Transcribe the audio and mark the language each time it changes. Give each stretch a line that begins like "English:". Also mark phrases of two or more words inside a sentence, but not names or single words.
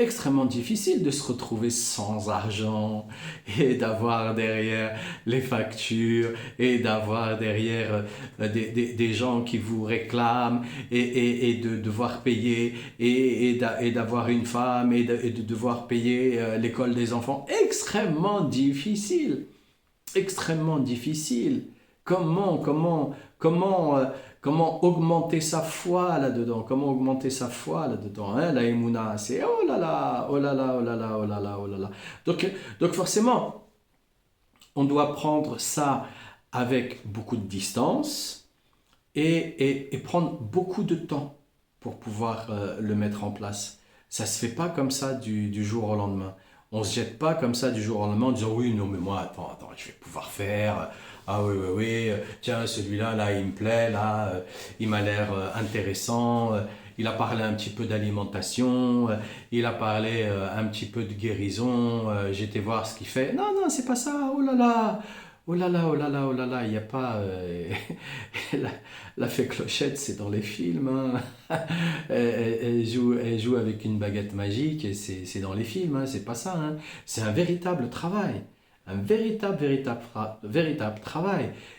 French: extrêmement difficile de se retrouver sans argent et d'avoir derrière les factures et d'avoir derrière des gens qui vous réclament et de devoir payer et d'avoir une femme et de devoir payer l'école des enfants. Extrêmement difficile. Extrêmement difficile. Comment augmenter sa foi là-dedans? Comment augmenter sa foi là-dedans? Hein? La émouna, c'est oh là là, oh là là, oh là là, oh là là, oh là là. Donc forcément, on doit prendre ça avec beaucoup de distance et prendre beaucoup de temps pour pouvoir le mettre en place. Ça ne se fait pas comme ça du jour au lendemain. On ne se jette pas comme ça du jour au lendemain en disant oui, non, mais moi, attends, je vais pouvoir faire. Ah oui, oui, oui, tiens, celui-là, là, il me plaît, là, il m'a l'air intéressant. Il a parlé un petit peu d'alimentation, il a parlé un petit peu de guérison. J'étais voir ce qu'il fait. Non, non, c'est pas ça. Oh là là, oh là là, oh là là, oh là là. Il n'y a pas. La, la fée Clochette, c'est dans les films. Hein. Elle joue avec une baguette magique et c'est dans les films. Hein. C'est pas ça. Hein. C'est un véritable travail. Un véritable travail.